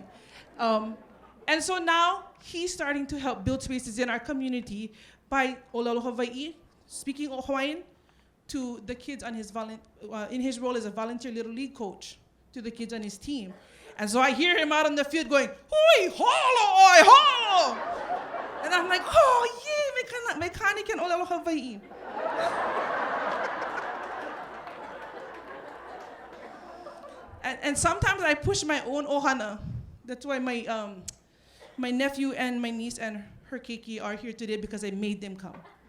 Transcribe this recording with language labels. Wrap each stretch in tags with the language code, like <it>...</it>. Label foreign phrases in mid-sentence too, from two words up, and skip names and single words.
<en>And so now he's starting to help build spaces in our community by Olelo Hawaii, speaking Hawaiian to the kids on his in his role as a volunteer Little League coach to the kids on his team. And so I hear him out on the field going,</en> <haw>"Hui, holo, oi, holo!"</haw> <en>And I'm like, "Oh, yeah, mechanic and Olelo Hawaii." And sometimes I push my own ohana. That's why my nephew and my niece and her keiki are here today, because I made them come.</en>